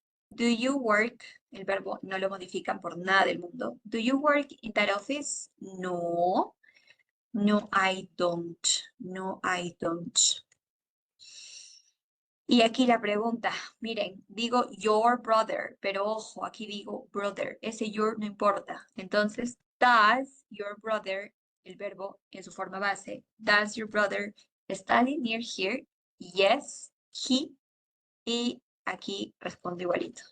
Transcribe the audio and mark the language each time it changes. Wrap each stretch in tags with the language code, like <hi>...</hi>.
<en>Do you work?</en> <es>El verbo no lo modifican por nada del mundo.</es> <en>Do you work in that office? No. No, I don't. No, I don't.</en> <es>Y aquí la pregunta, miren, digo</es> <en>your brother,</en> <es>pero ojo, aquí digo brother, ese your no importa. Entonces,</es> <en>does your brother,</en> <es>el verbo en su forma base,</es> <en>does your brother study near here? Yes, he.</en> <es>Y aquí respondo igualito.</es>